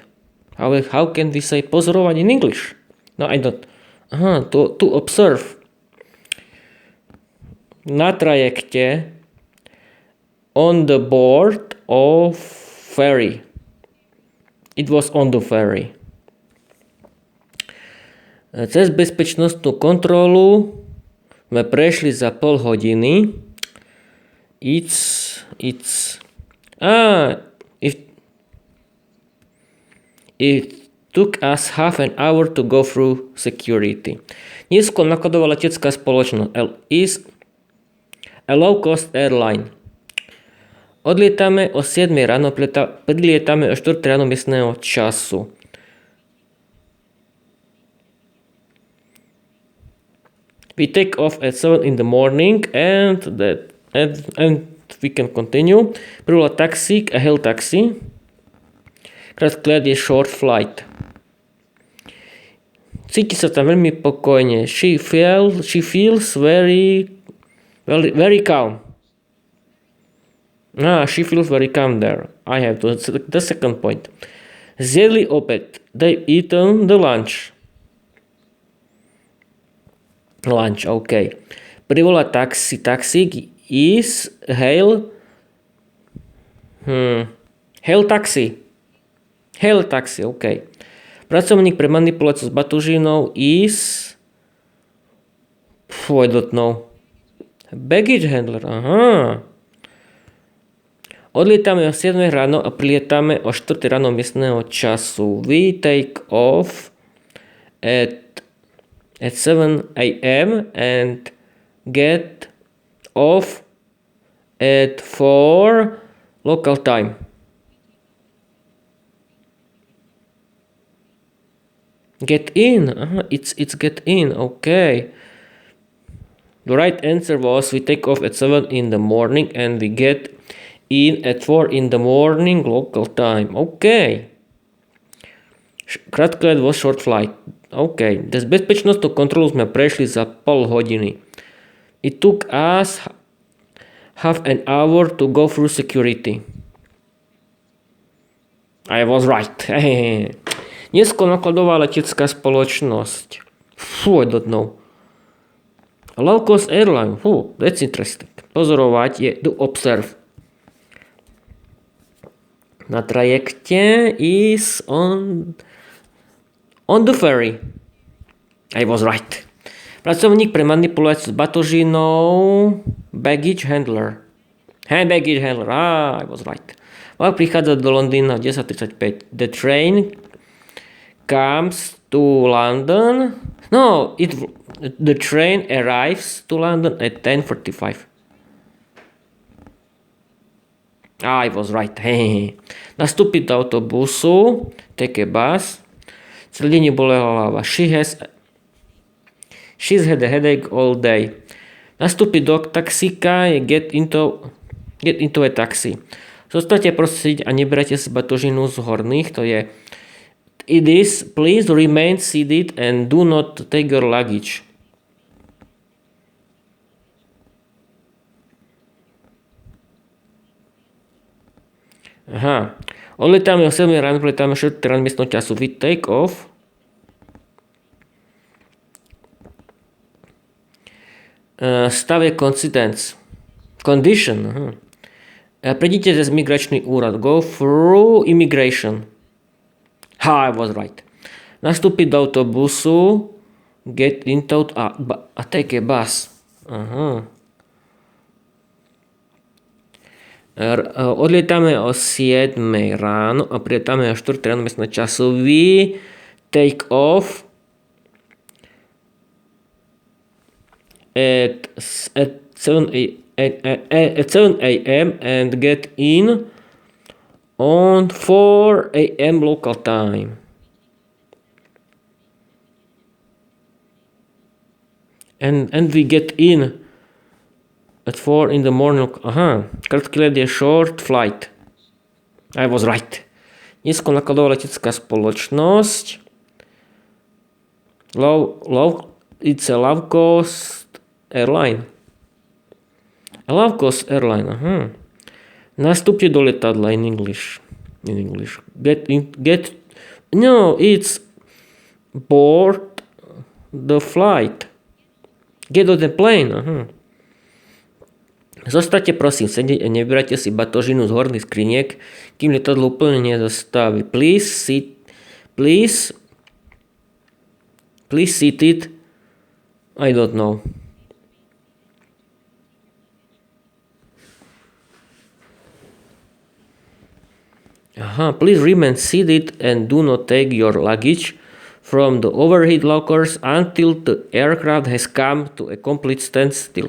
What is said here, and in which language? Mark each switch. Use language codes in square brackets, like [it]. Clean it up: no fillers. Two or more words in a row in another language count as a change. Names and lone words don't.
[en] How can we say pozorovať in English? No, I don't. To observe. [sk] Na trajekte. [en] On the board of ferry. It was on the ferry. [sk] Cez bezpečnostnú kontrolu sme prešli za pol hodiny. [en] It took us half an hour to go through security. [sk] Nízko nákladová letecká spoločnosť [en] is a low-cost airline. [sk] Odlietame o 7 ráno, prilietáme o 4 ráno miestneho času. [en] We take off at 7 in the morning and we can continue. [sk] Prvá taxík, [en] a hail taxi. [sk] Krátky let je [en] short flight. [sk] Cíti sa tam veľmi pokojne. [en] She feels very calm. She feels very calm there. I have the second point. [sk] Zjedli obed. [en] They eaten the lunch. Lunch, okay. [sk] Privolá taxík [en] is hail taxi. Hail taxi, [sk] okay. Pracovník pre manipuláciu s batožinou [en] is I don't know. Baggage handler, [sk] Odlietame o 7 ráno a prilietame o 4 ráno miestneho času. [en] We take off at 7 a.m. and get off at 4 local time. Get in. It's get in. Okay. The right answer was we take off at 7 in the morning and we get in at 4 in the morning local time. Okay. [sk] Krátky let [en] was short flight. Okay. [sk] Cez bezpečnostnú kontrolu sme prešli za pol hodiny. [en] It took us half an hour to go through security. I was right. [sk] Nízko nákladová letecká spoločnosť. [en] I don't know. Low cost airline. That's interesting. [sk] Pozorovať je [en] to observe. [sk] Na trajekte [en] is on the ferry. I was right. [sk] Pracovník pre manipuláciu s batožinou. [en] Baggage handler. Baggage handler. I was right. [sk] Vlak prichádza do Londýna 10:35. [en] The train comes to London. No, the train arrives to London at 10:45. I was right. [sk] Nastúpiť do autobusu. [en] Take a bus. [sk] Celý deň bolela hlava. [en] She's had a headache all day. [sk] Nastúpiť do taxíka je [en] get into a taxi. [sk] Zostaňte prosiť a nebrajte si batožinu z horných. To je [en] it is, please remain seated and do not take your luggage. Aha. [sk] Odletáme o 7 ráno, preletáme 4 ráno miestnou času. [en] We take off. [sk] Stav je condition. Prejdite cez migračný úrad. [en] Go through immigration. I was right. [sk] Nastúpiť do autobusu. [en] Get into a take a bus. Aha. [sk] Odlietame o 7 ráno a prilietame o 4 ráno miestne času. [en] We take off at 7 a.m. and get in on 4 a.m. local time. And we get in at 4 in the morning. [sk] Aha, krátky let je [en] short flight. I was right. [sk] Nízkonákladová letecká spoločnosť. [en] It's a low cost airline. A low cost airline, aha. [sk] Nastúpte do letadla [en] in English. It's board the flight. Get on the plane, aha. [sk] Zostaňte prosím sedieť a nevyberajte si batožinu z horných skriniek, kým lietadlo úplne nezastaví. [en] Please sit it. I don't know. Aha, please remain seated and do not take your luggage from the overhead lockers until the aircraft has come to a complete standstill.